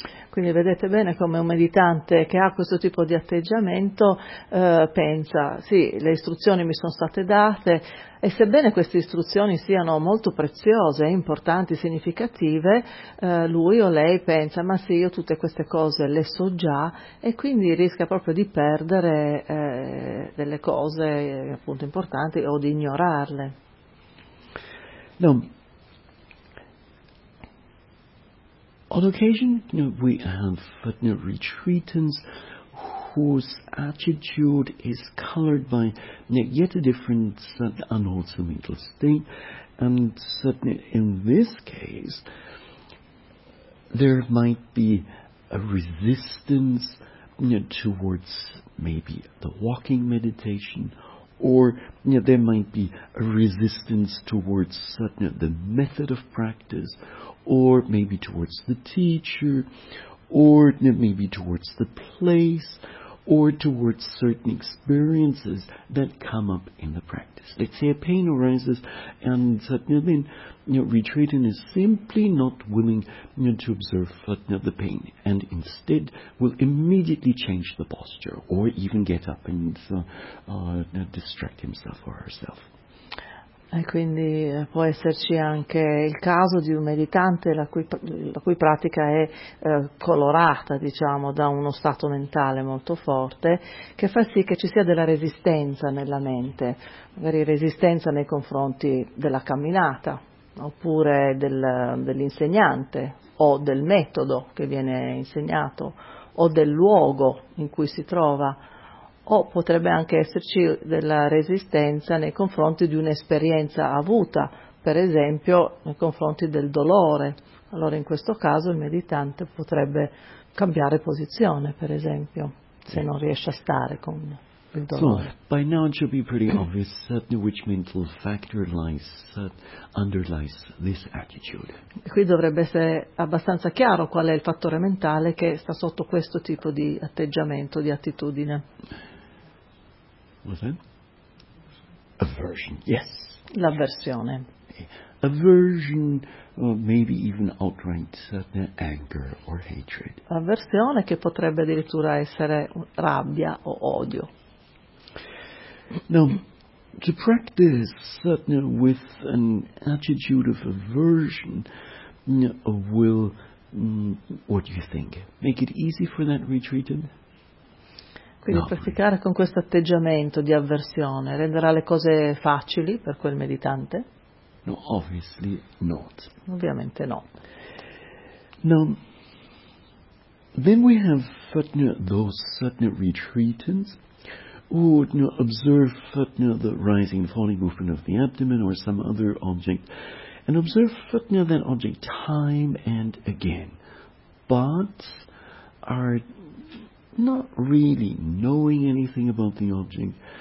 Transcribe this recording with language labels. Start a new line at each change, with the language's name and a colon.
Italian: Quindi vedete bene come un meditante che ha questo tipo di atteggiamento pensa: sì, le istruzioni mi sono state date, e sebbene queste istruzioni siano molto preziose, importanti, significative, lui o lei pensa: ma sì, io tutte queste cose le so già, e quindi rischia proprio di perdere delle cose appunto importanti o di ignorarle.
English: No. On occasion, we have retreatants whose attitude is colored by yet a different unwholesome mental state, and certainly in this case, there might be a resistance towards maybe the walking meditation, or there might be a resistance towards the method of practice, or maybe towards the teacher, or maybe towards the place, or towards certain experiences that come up in the practice. Let's say a pain arises, and then retreatant is simply not willing to observe the pain, and instead will immediately change the posture, or even get up and distract himself or herself.
Italian: E quindi può esserci anche il caso di un meditante la cui pratica è colorata, diciamo, da uno stato mentale molto forte, che fa sì che ci sia della resistenza nella mente, magari resistenza nei confronti della camminata, oppure dell'insegnante, o del metodo che viene insegnato, o del luogo in cui si trova. O potrebbe anche esserci della resistenza nei confronti di un'esperienza avuta, per esempio nei confronti del dolore. Allora in questo caso il meditante potrebbe cambiare posizione, per esempio, se non riesce a stare con il dolore.
English: So, by now it should be pretty obvious which mental factor underlies this attitude.
Italian: Qui dovrebbe essere abbastanza chiaro qual è il fattore mentale che sta sotto questo tipo di atteggiamento, di attitudine.
English: What's that? Aversion, yes.
Italian: L'avversione.
English: aversion, or maybe even outright anger or hatred.
Italian: Avversione che potrebbe addirittura essere rabbia o odio.
English: Now, to practice with an attitude of aversion will, what do you think, make it easy for that retreatant?
Italian: Quindi praticare con questo atteggiamento di avversione renderà le cose facili per quel meditante?
English: No, obviously not.
Italian: Ovviamente no.
English: Now, then we have those certain retreatants who would observe the rising and falling movement of the abdomen or some other object, and observe that object time and again, but are not really knowing anything about the object.